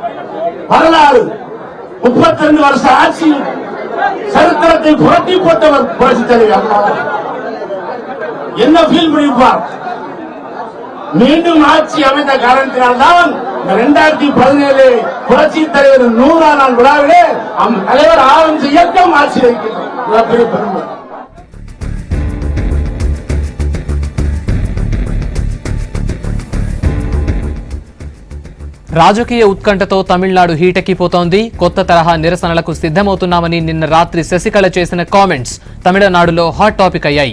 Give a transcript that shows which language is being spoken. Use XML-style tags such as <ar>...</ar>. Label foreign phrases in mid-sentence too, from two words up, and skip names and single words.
<ta>வரலாறு 32 வருஷ ஆட்சி சரித்திரத்தை புரட்டி போட்டவர் புரட்சி தலைவர் அம்மா. என்ன ஃபீல் பண்ணிருப்பார்? மீண்டும் ஆட்சி அமைந்த காரணத்தினால்தான் 2017 புரட்சி தலைவர் 100ஆம் நாள் விழாவிலே தலைவர் ஆரம்பிச்ச இயக்கம் ஆட்சி வைக்கிறது பெரிய பெருமை.</ta> <te>రాజకీయ ఉత్కంఠతో తమిళనాడు హీటెక్కిపోతోంది. కొత్త తరహా నిరసనలకు సిద్ధమవుతున్నామని నిన్న రాత్రి శశికళ చేసిన కామెంట్స్ తమిళనాడులో</te> <en>hot topic</en> <te>అయ్యాయి.</te>